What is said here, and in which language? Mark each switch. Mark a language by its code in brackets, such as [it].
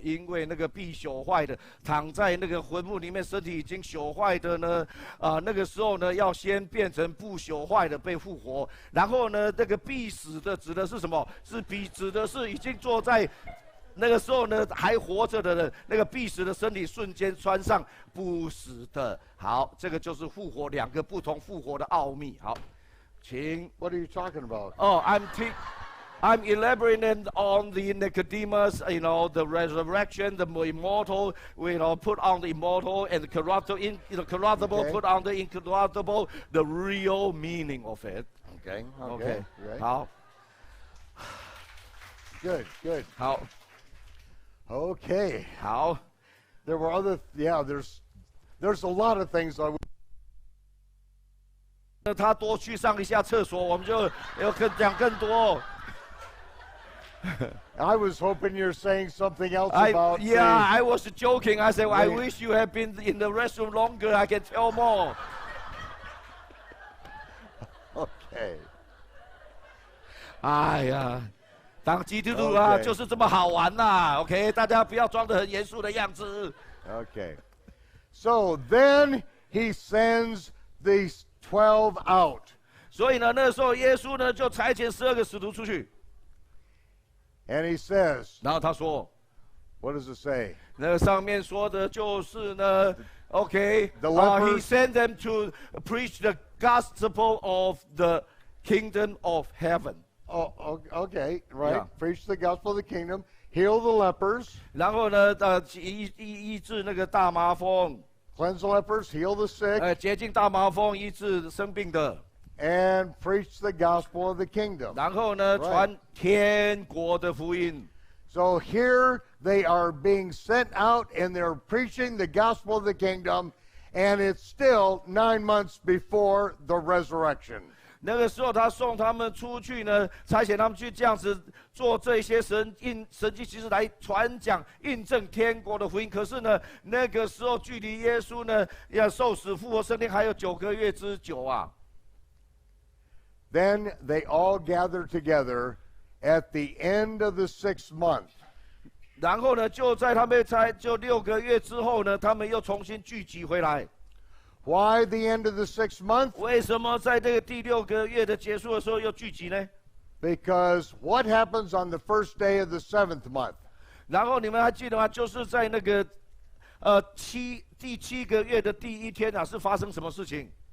[zh] 因为那个必朽坏的躺在那个坟墓里面，身体已经朽坏的呢，那个时候呢，要先变成不朽坏的被复活。然后呢，这个必死的指的是什么？指的是已经坐在那个时候呢还活着的人，那个必死的身体瞬间穿上不死的。好，这个就是复活两个不同复活的奥秘。好，请。 [en] What are you talking about? Oh, I'm elaborating on the Nicodemus, the resurrection, the immortal, put on the immortal, and the corruptible, Okay. put on the incorruptible, the real meaning of it. Okay. Okay. Right. [zh] 好， [en] Good. [zh] 好， [en] Okay. [zh] 好。 [en] There were there's a lot of things I would. [zh] 那他多去上一下厕所，我们就要讲更多。 [en] I was hoping you're saying something else about. I was joking. I said, I Wait. wish you had been in the restroom longer. I can tell more. Okay. [zh] 哎呀，当基督徒啊， [en] Okay. [zh] 就是这么好玩呐。 OK， 大家不要装得很严肃的样子。 [en] Okay. So then he sends these 12 out. [zh] 所以呢，那时候耶稣呢就差遣12个使徒出去， [en] And he says, [zh] 然后他说， [en] what does it say? [zh] 那个上面说的就是呢 ，OK， [en] The he lepers- sent them to preach the gospel of the kingdom of heaven。 Oh, okay, right. Yeah. Preach the gospel of the kingdom, heal the lepers, [zh] 然后呢，医治那个大麻风， [en] cleanse the lepers, heal the sick, [zh] 洁净大麻风，医治生病的。 [en] and preach the gospel of the kingdom. [zh] 然后呢， [en] Right. [zh] 传天国的福音。 [en] So here they are being sent out and they're preaching the gospel of the kingdom, and it's still 9 months before the resurrection. [zh] 那个时候，他送他们出去呢，差遣他们去这样子做这些神迹奇事来传讲、印证天国的福音。可是呢，那个时候距离耶稣呢要受死、复活、升天还有9个月之久啊。 [en] Then they all gather together at the end of the 6th month. [zh] 然后呢，就在他们就6个月之后呢，他们又重新聚集回来。 [en] Why the end of the 6th month? [zh] 为什么在这个第6个月的结束的时候又聚集呢？ [en] Because what happens on the first day of the 7th month? [zh] 然后你们还记得吗？就是在那个第7个月的第1天啊，是发生什么事情？